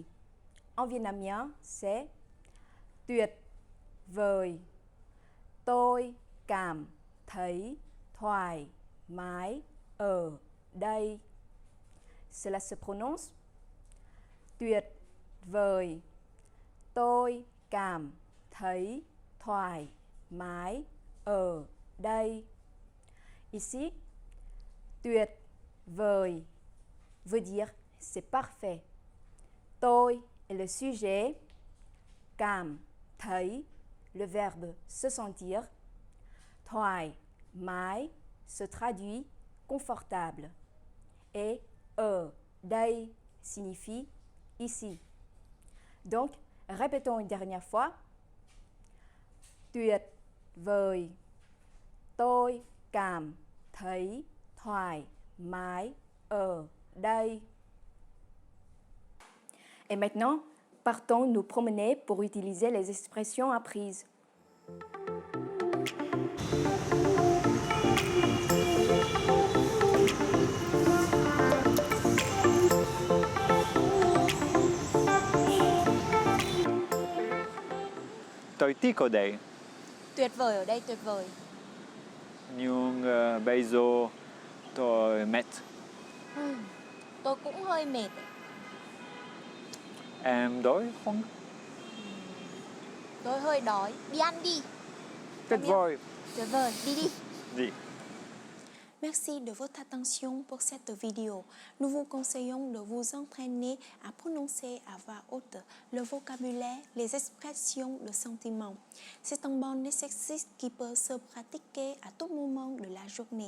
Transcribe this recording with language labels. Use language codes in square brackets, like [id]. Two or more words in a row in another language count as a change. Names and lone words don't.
[fr] En vietnamien, c'est « [vi] tuyệt vời, tôi cảm thấy thoải mái ở đây ». [fr] Cela se prononce [vi] tuyệt vời, tôi cảm thấy thoải mái ở đây. [fr] Ici, [vi] tuyệt vời [fr] veut dire c'est parfait. Tôi est le sujet, [vi] cảm thấy [fr] le verbe se sentir, [vi] thoải mái [fr] se traduit confortable. et [vi] ở đây [fr] signifie ici. Donc, répétons une dernière fois. [vi] Tuyệt vời. Tôi cảm thấy thoải mái ở đây. [fr] Et maintenant, partons nous promener pour utiliser les expressions apprises. [vi] Tôi thích ở đây, Tuyệt vời ở đây, tuyệt vời. nhưng bây giờ tôi mệt. Tôi cũng hơi mệt. Em đói không? Tôi hơi đói. Đi ăn đi. Tuyệt vời. Tuyệt vời, đi đi. Đi. [fr] Merci de votre attention pour cette vidéo. Nous vous conseillons de vous entraîner à prononcer à voix haute le vocabulaire, les expressions, le sentiment. C'est un bon exercice qui peut se pratiquer à tout moment de la journée.